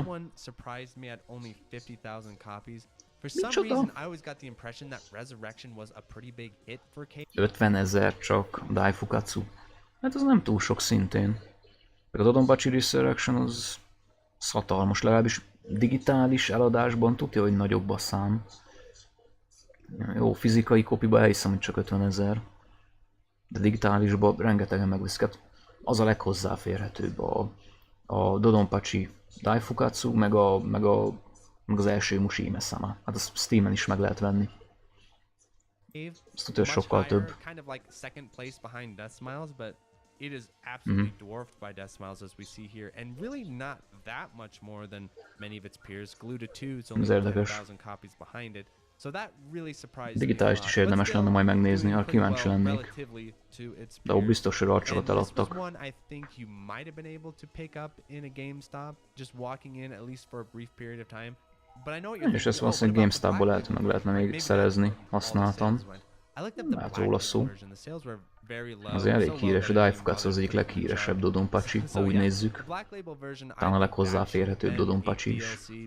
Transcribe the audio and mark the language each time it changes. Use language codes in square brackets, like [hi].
[en] one surprised me at only 50,000 copies. For some [hu] Micsoda? [en] reason, I always got the impression that Resurrection was a pretty big hit for Cave. [hu] 50 000 csak Daifukatsu. Hát az nem túl sok szintén. A Dodonpachi Resurrection az hatalmas, legalábbis digitális eladásban tudja, hogy nagyobb a szám. Jó, fizikai kopiba elhiszem, hogy csak 50 000. De digitálisban rengetegen megviszik. Az a leghozzáférhetőbb a Dodonpachi Daifukatsu, meg az első Mushi Hime-sama. Hát azt Steamen is meg lehet venni. Azt tudja, sokkal több. [en] Kind of like second place behind Death Smiles, but it is absolutely dwarfed by Death Smiles as we see here, and really not that much more than many of its peers. Glued 2 is only 10,000 copies behind it. So that really surprised me. [hu] Digitálist is érdemes lenne majd megnézni, ha kíváncsi lennék. De ó, biztos, hogy racsokat eladtak. [en] One I think you might have been able to pick up in a GameStop, just walking in at least for a brief period of time. But I know what you're [hu] És ezt valószínűleg GameStopból meg lehetne még szerezni, használtam. Hát róla szó. Azért elég híres, a Daifukatsu az egyik leghíresebb Dodonpachi, ha úgy nézzük. Talán a leghozzáférhetőbb Dodonpachi is.